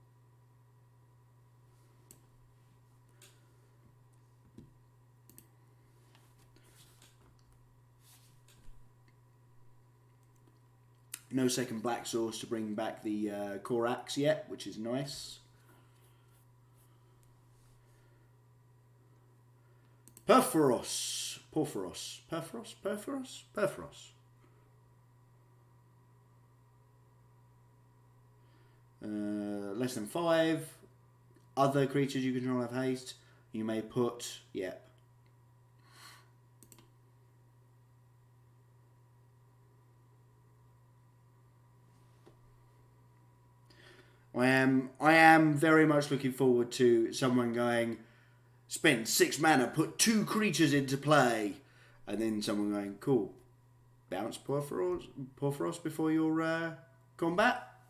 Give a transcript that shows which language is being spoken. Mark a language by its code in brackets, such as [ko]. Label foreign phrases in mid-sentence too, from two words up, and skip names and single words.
[en] No second black source to bring back the Korax yet, which is nice. Perforos. Porphyros. Perforos? Perforos? Perforos. Less than 5. Other creatures you control have haste. You may put... Yep. I am very much looking forward to someone going, spend 6 mana, put 2 creatures into play, and then someone going, cool, bounce Porphyros before your combat.